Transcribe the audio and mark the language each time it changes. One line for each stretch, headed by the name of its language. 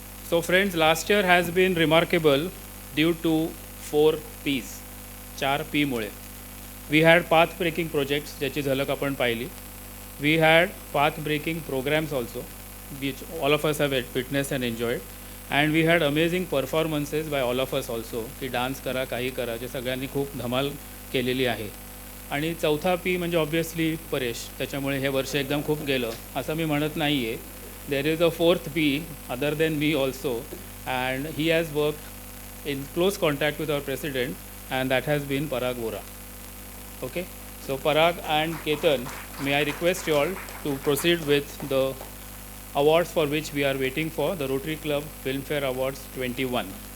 English: So friends, last year has been remarkable due to 4 P's.
Marathi: 4 P मुळे.
English: We had path breaking projects,
Marathi: ज्याची झलक आपण पाहिली.
English: We had path breaking programs also, which all of us have witnessed and enjoyed. And we had amazing performances by all of us also,
Marathi: की dance करा, काही करा, जे सगळ्यांनी खूप धमाल केलेली आहे. आणि चौथा P म्हणजे ऑब्वियसली परेश. त्याच्यामुळे हे वर्ष एकदम खूप गेलं असं मी म्हणत नाही आहे.
English: There is a 4th P other than me also, and he has worked in close contact with our president, and that has been Parag Vora. Okay, so Parag and Ketan, may I request you all to proceed with the awards for which we are waiting for, the Rotary Club Filmfare Awards 21.